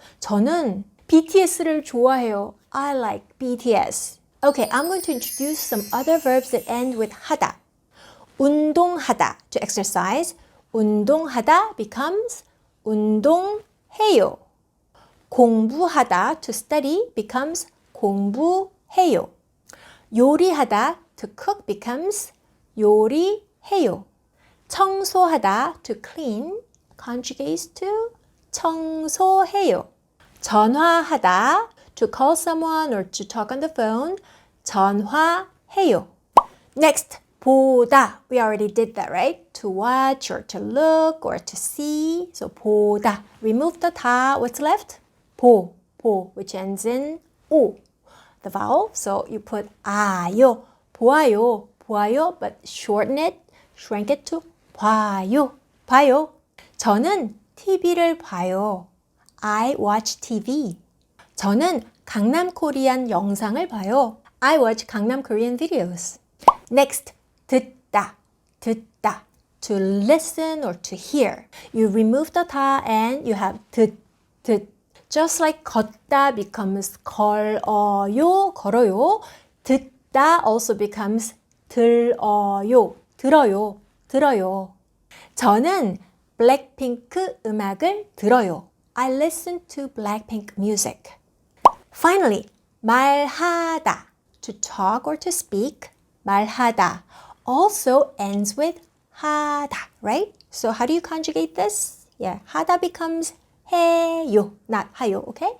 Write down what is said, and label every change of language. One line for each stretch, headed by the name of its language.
Korean: 저는 BTS를 좋아해요.
English: I like BTS. Okay, I'm going to introduce some other verbs that end with 하다. 운동하다, to exercise.
Korean: 운동하다 becomes 운동해요.
English: 공부하다, to study, becomes 공부해요. 요리하다, to cook, becomes 요리해요. 청소하다, to clean, conjugates to 청소해요. 전화하다, to call someone or to talk on the phone, 전화해요. Next, 보다. We already did that, right? To watch or to look or to see. So 보다. Remove the 다. What's left? 보, which ends in 오. The vowel. So you put 아요, 보아요, but shorten it, shrink it to 봐요, 봐요.
Korean: 저는 TV를 봐요.
English: I watch TV.
Korean: 저는 강남 코리안 영상을 봐요.
English: I watch 강남 Korean videos. Next, 듣다. To listen or to hear. You remove the 다 and you have 듣. Just like 걷다 becomes 걸어요, 걸어요.
Korean: 듣다 also becomes 들어요, 들어요. 저는 블랙핑크 음악을 들어요.
English: I listen to Blackpink music. Finally, 말하다. To talk or to speak. 말하다 also ends with 하다, right? So how do you conjugate this? Yeah, 하다 becomes 해요, not 하요, okay?